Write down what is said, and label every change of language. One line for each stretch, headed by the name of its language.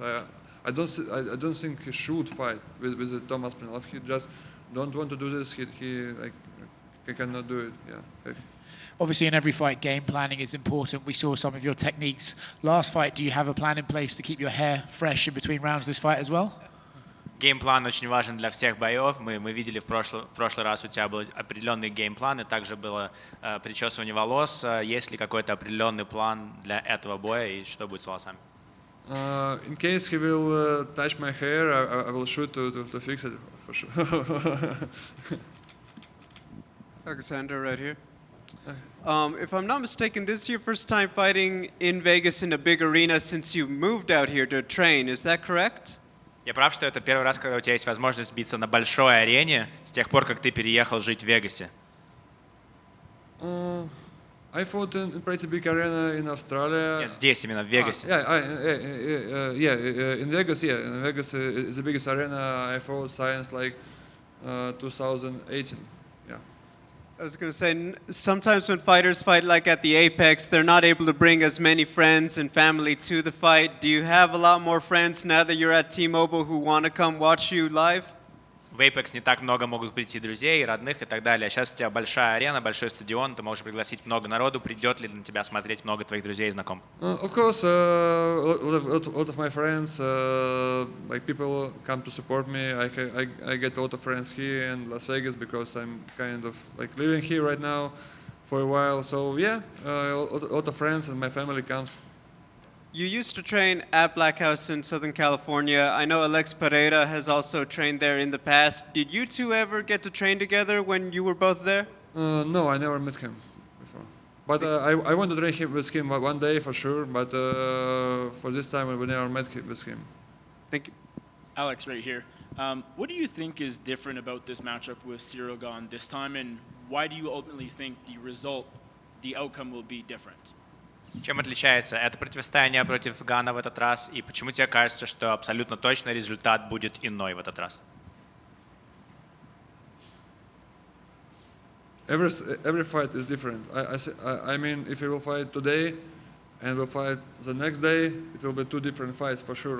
English: I don't think he should fight with Thomas Aspinall. If he just don't want to do this, he cannot do it. Yeah. Obviously, in every fight, game planning is important. We saw some of your techniques last fight. Do you have a plan in place to keep your hair fresh in between rounds this fight as well?
Russian: Геймплан очень важен для всех боев. Мы видели в прошлый раз у тебя был определенный геймплан, и также было причесывание волос. Есть ли какой-то определенный план для этого боя, и что будет с волосами?
English: In case he will touch my hair, I will shoot to fix it for sure. Alexander, right here. If I'm not mistaken, this is your first time fighting in Vegas in a big arena since you moved out here to train. Is that correct?
Russian: Я прав, что это первый раз, когда у тебя есть возможность биться на большой арене с тех пор, как ты переехал жить в Вегасе?
English: I fought in pretty big arena in Australia.
Russian: Нет, здесь именно, в Вегасе.
English: In Vegas, In Vegas is the biggest arena I fought since like 2018. I was going to say, sometimes when fighters fight like at the Apex, they're not able to bring as many friends and family to the fight. Do you have a lot more friends now that you're at T-Mobile who want to come watch you live?
Russian: В Apex не так много могут прийти друзей, родных и так далее. Сейчас у тебя большая арена, большой стадион, ты можешь пригласить много народу. Придет ли на тебя смотреть много твоих друзей и знакомых?
English: Of course, a lot of my friends, like people come to support me. I get a lot of friends here in Las Vegas because I'm kind of like living here right now for a while. So yeah, a lot of friends and my family comes. You used to train at Black House in Southern California. I know Alex Pereira has also trained there in the past. Did you two ever get to train together when you were both there? No, I never met him before. But I want to train with him one day for sure. But for this time, we never met with him. Thank you. Alex, right here. What do you think is different about this matchup with Ciryl Gane this time, and why do you ultimately think the outcome will be different?
Russian: Чем отличается это противостояние против Гана в этот раз, и почему тебе кажется, что абсолютно точно результат будет иной в этот раз?
English: Every fight is different. I mean, if we will fight today and we'll fight the next day, it will be two different fights for sure.